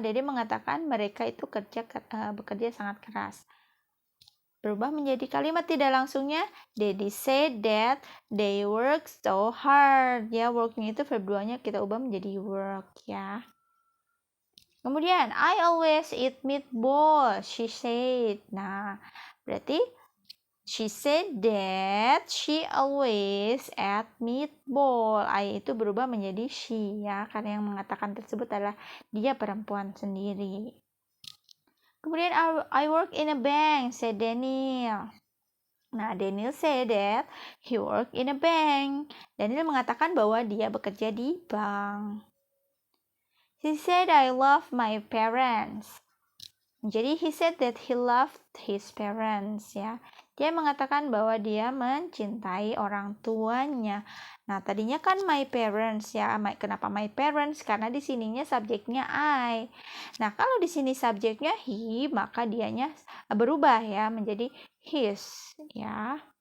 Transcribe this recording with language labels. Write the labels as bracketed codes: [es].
[id] Jadi mengatakan mereka itu bekerja sangat keras. Berubah menjadi kalimat tidak langsungnya, [en] Daddy said that they work so hard. [id] Ya, worknya itu verb 2-nya kita ubah menjadi work, ya. Kemudian, [en] I always eat meatball, she said. [id] Nah, berarti [en] she said that she always ate meatball. [id] I itu berubah menjadi she, ya, karena yang mengatakan tersebut adalah dia perempuan sendiri. Kemudian [en] I work in a bank, said Daniel. Nah, Daniel said that he work in a bank. [id] Daniel mengatakan bahwa dia bekerja di bank. [en] He said I love my parents. Jadi he said that he loved his parents, ya. [id] Dia mengatakan bahwa dia mencintai orang tuanya. Nah, tadinya kan my parents, ya. Kenapa my parents? Karena di sininya subjeknya I. Nah, kalau di sini subjeknya he, maka dianya berubah, ya, menjadi his, ya.